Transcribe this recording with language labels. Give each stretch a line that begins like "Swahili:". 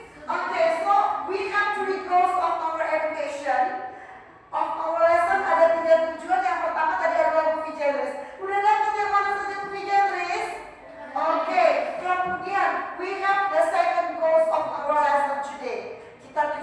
English: Okay, so we have three goals of our education. Of our lesson
Indonesian: ada 3 tujuan. Yang pertama tadi adalah movie genres. Udah dapat yang mana saja movie genres?
English: Okay,
Indonesian: kemudian
English: we have the second goals of our lesson today.
Indonesian: Kita